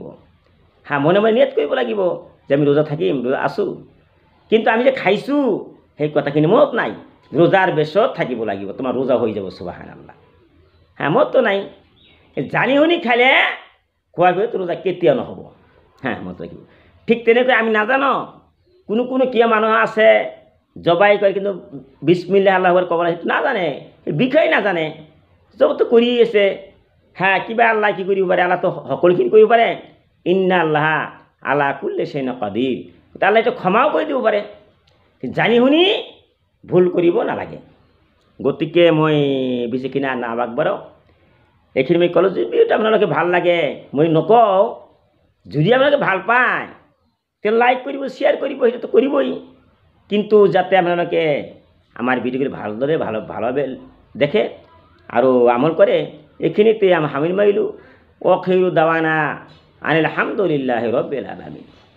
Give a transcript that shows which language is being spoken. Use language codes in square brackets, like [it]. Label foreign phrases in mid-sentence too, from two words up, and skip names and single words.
[as] মনে মনে নিয়ত কৰিব লাগিব যে আমি ৰোজা থাকিম, ৰোজা আছোঁ, কিন্তু আমি যে খাইছোঁ সেই কথাখিনি মনত নাই। ৰোজাৰ বেছত থাকিব লাগিব, তোমাৰ ৰোজা হৈ যাব, সুবহানাল্লাহ। মনতো নাই, জানি শুনি খালে খোৱাৰ পিছত ৰোজা কেতিয়াও নহ'ব। মনত ৰাখিব। ঠিক তেনেকৈ আমি নাজানো, কোনো কিয় মানুহ আছে জবাই কৰে, কিন্তু [ar] بسم الله الله أكبر [as] ক'ব লাগে সেইটো নাজানে, সেই বিষয়ে নাজানে, চবতো কৰি আছে। কিবা আল্লাহ কি কৰিব পাৰে? আল্লাহতো সকলোখিনি কৰিব পাৰে। [ar] إن الله على كل شيء قدير, [as] আল্লাহ এইটো ক্ষমাও কৰি দিব পাৰে। জানি শুনি ভুল কৰিব নালাগে। গতিকে মই বেছিখিনি নাবাগবাৰো, এইখিনি মই ক'লোঁ। যদি আপোনালোকে ভাল লাগে, মই নকওঁ, যদি আপোনালোকে ভাল পায় তেওঁ লাইক কৰিব, শ্বেয়াৰ কৰিব, সেইটোতো কৰিবই, কিন্তু যাতে আপোনালোকে আমাৰ ভিডিঅ'খিনি ভালদৰে ভালভাৱে দেখে আৰু আমল কৰে, এইখিনিতে আমি সামৰি মাৰিলোঁ। [ar] وآخر دعوانا أن الحمد لله رب العالمين.